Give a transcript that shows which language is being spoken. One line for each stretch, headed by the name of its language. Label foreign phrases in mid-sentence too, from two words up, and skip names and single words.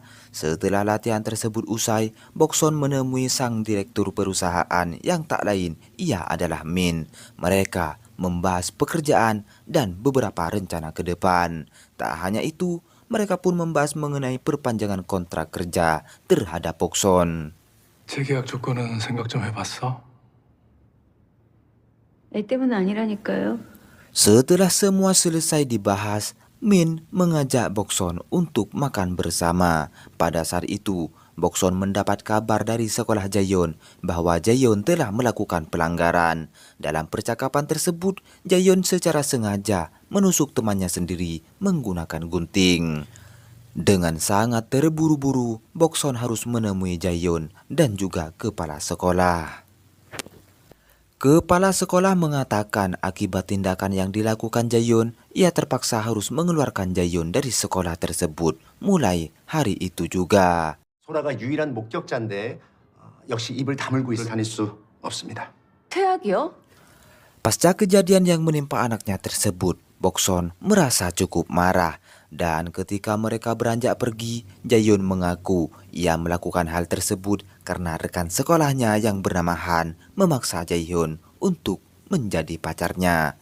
Indonesian: Setelah latihan tersebut usai, Bokson menemui sang direktur perusahaan yang tak lain, ia adalah Min. Mereka membahas pekerjaan dan beberapa rencana ke depan. Tak hanya itu, mereka pun membahas mengenai perpanjangan kontrak kerja terhadap Bokson.
Korean: 재계약 조건은 생각 좀 해봤어? 애 때문 아니라니까요.
Indonesian: Setelah semua selesai dibahas, Min mengajak Bokson untuk makan bersama. Pada saat itu, Bokson mendapat kabar dari sekolah Jaeyeon bahwa Jaeyeon telah melakukan pelanggaran. Dalam percakapan tersebut, Jaeyeon secara sengaja menusuk temannya sendiri menggunakan gunting. Dengan sangat terburu-buru, Bokson harus menemui Jaeyeon dan juga kepala sekolah. Kepala sekolah mengatakan akibat tindakan yang dilakukan Jaeyeon, ia terpaksa harus mengeluarkan Jaeyeon dari sekolah tersebut mulai hari itu juga.
Korean: 소라가 유일한 목격자인데 역시 입을 다물고 있어 다닐 수 없습니다. 퇴학이요?
Indonesian: Pasca kejadian yang menimpa anaknya tersebut, Bokson merasa cukup marah. Dan ketika mereka beranjak pergi, Jaeyeon mengaku ia melakukan hal tersebut karena rekan sekolahnya yang bernama Han memaksa Jaeyeon untuk menjadi pacarnya.